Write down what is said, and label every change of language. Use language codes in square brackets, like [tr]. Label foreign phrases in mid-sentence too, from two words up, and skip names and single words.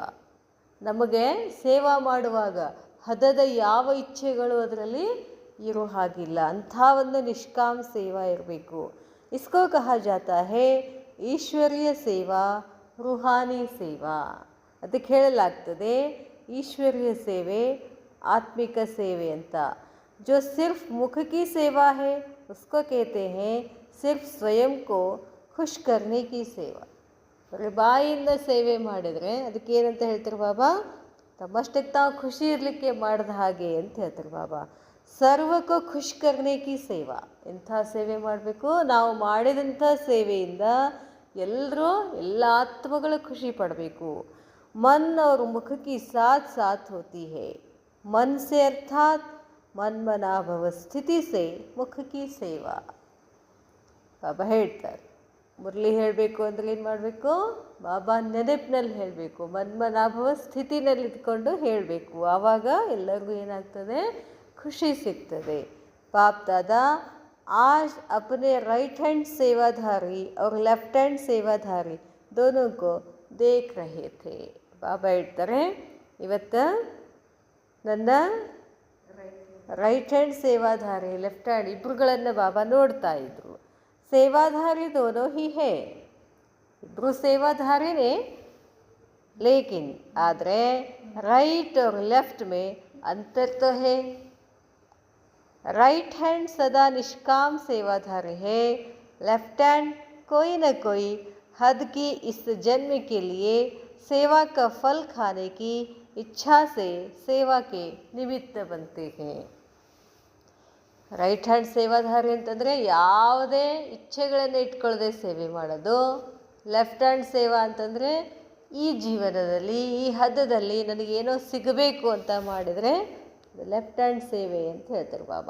[kn] ನಮಗೆ ಸೇವಾ ಮಾಡುವಾಗ ಹದದ ಯಾವ ಇಚ್ಛೆಗಳು ಅದರಲ್ಲಿ ಇರೋ ಹಾಗಿಲ್ಲ, ಅಂಥ ಒಂದು ನಿಷ್ಕಾಮ ಸೇವಾ ಇರಬೇಕು. [hi] इसको कहा जाता है ईश्वरीय सेवा, रूहानी सेवा. [kn] ಅದಕ್ಕೆ ಹೇಳಲಾಗ್ತದೆ ಈಶ್ವರೀಯ ಸೇವೆ, ಆತ್ಮಿಕ ಸೇವೆ ಅಂತ. [hi] जो सिर्फ मुख की सेवा है उसको कहते हैं सिर्फ स्वयं को खुश करने की ಸೇವಾ. [kn] ಬರೀ ಬಾಯಿಂದ ಸೇವೆ ಮಾಡಿದರೆ ಅದಕ್ಕೆ ಏನಂತ ಹೇಳ್ತಾರೆ ಬಾಬಾ? ತಮ್ಮಷ್ಟಕ್ಕೆ ತಾವು ಖುಷಿ ಇರಲಿಕ್ಕೆ ಮಾಡಿದ ಹಾಗೆ ಅಂತ ಹೇಳ್ತಾರೆ ಬಾಬಾ. ಸರ್ವಕ್ಕೂ [hi] खुश करने की सेवा. [kn] ಎಂಥ ಸೇವೆ ಮಾಡಬೇಕು? ನಾವು ಮಾಡಿದಂಥ ಸೇವೆಯಿಂದ ಎಲ್ಲರೂ ಎಲ್ಲ ಆತ್ಮಗಳು ಖುಷಿ ಪಡಬೇಕು. [hi] ಮನ್ और मुख की साथ साथ होती है. मन से अर्थात मन्मनाभव स्थिति से मुख की सेवा. [kn] ಬಾಬಾ ಹೇಳ್ತಾರೆ ಮುರಳಿ ಹೇಳಬೇಕು ಅಂದರೆ ಏನು ಮಾಡಬೇಕು? ಬಾಬಾ ನೆನಪಿನಲ್ಲಿ ಹೇಳಬೇಕು, ಮನ್ಮನಾಭವ ಸ್ಥಿತಿನಲ್ಲಿ ಇದ್ಕೊಂಡು ಹೇಳಬೇಕು. ಆವಾಗ ಎಲ್ಲರಿಗೂ ಏನಾಗ್ತದೆ? ಖುಷಿ ಸಿಗ್ತದೆ. [hi] ಬಾಪ್ ದಾದಾ आज अपने [en] right hand [hi] सेवाधारी और [en] left hand [hi] सेवाधारी दोनों को देख रहे थे. [kn] ಬಾಬಾ ಹೇಳ್ತಾರೆ ಇವತ್ತು ನನ್ನ [en] right hand [kn] ಸೇವಾಧಾರಿ, [en] left hand [kn] ಇಬ್ಬರುಗಳನ್ನು ಬಾಬಾ ನೋಡ್ತಾ ಇದ್ರು. [hi] सेवाधारी दोनों ही हैं, [kn] ಇಬ್ಬರು ಸೇವಾಧಾರಿನೇ. [hi] ಲೇಕಿನ್ ಆದರೆ ರೈಟ್ और लेफ्ट में अंतर तो है. [en] right hand [hi] सदा निष्काम सेवाधारी है, [en] left hand [hi] कोई न कोई हद की इस जन्म के लिए सेवा का फल खाने की इच्छा से सेवा के निमित्त बनते हैं. [en] right hand [kn] ಸೇವಾಧಾರಿ ಅಂತಂದರೆ ಯಾವುದೇ ಇಚ್ಛೆಗಳನ್ನು ಇಟ್ಕೊಳ್ಳದೆ ಸೇವೆ ಮಾಡೋದು. [en] left hand [kn] ಸೇವಾ ಅಂತಂದರೆ ಈ ಜೀವನದಲ್ಲಿ ಈ ಹದ್ದದಲ್ಲಿ ನನಗೇನೋ ಸಿಗಬೇಕು ಅಂತ ಮಾಡಿದರೆ [en] left hand [kn] ಸೇವೆ ಅಂತ ಹೇಳ್ತಾರೆ ಬಾಬಾ.